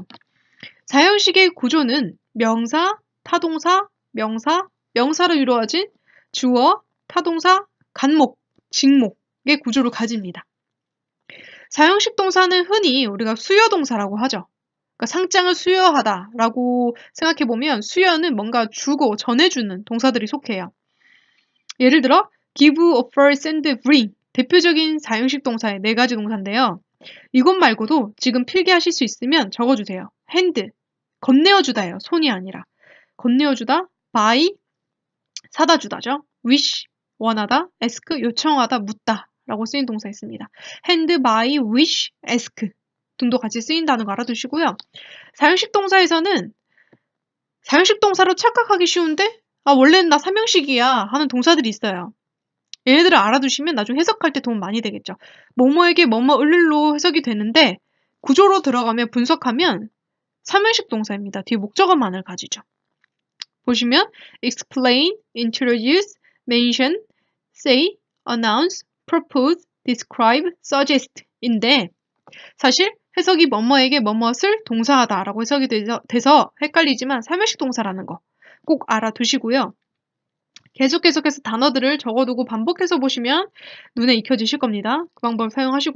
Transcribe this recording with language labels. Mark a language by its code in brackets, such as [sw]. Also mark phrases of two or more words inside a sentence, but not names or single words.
[ko] 사형식의 구조는 명사, 타동사, 명사로 이루어진 주어, 타동사, 간목, 직목의 구조를 가집니다. 사형식 동사는 흔히 우리가 수여동사라고 하죠. 그러니까 상장을 수여하다라고 생각해보면 수여는 뭔가 주고 전해주는 동사들이 속해요. 예를 들어 [en] give, offer, send, bring [ko] 대표적인 사형식 동사의 4가지 동사인데요. 이것 말고도 지금 필기하실 수 있으면 적어주세요. hand, 건네어주다예요. 손이 아니라. 건네어주다, buy, 사다 주다죠. wish, 원하다, ask, 요청하다, 묻다 라고 쓰인 동사 있습니다. [en] hand, buy, wish, ask [ko] 등도 같이 쓰인다는 거 알아두시고요. 사형식 동사에서는 사형식 동사로 착각하기 쉬운데 원래는 나 삼형식이야 하는 동사들이 있어요. 얘네들을 알아두시면 나중에 해석할 때 도움 많이 되겠죠. 뭐뭐에게 뭐뭐 을로 해석이 되는데 구조로 들어가면 분석하면 삼형식 동사입니다. 뒤에 목적어만을 가지죠. [en] 보시면 explain, introduce, mention, say, announce, propose, describe, [ko] suggest 인데 사실 해석이 뭐뭐에게 뭐뭇을 동사하다라고 해석이 돼서 헷갈리지만 삼형식 동사라는 거 꼭 알아두시고요. 계속해서 단어들을 적어두고 반복해서 보시면 눈에 익혀지실 겁니다. 그 방법 사용하시고요.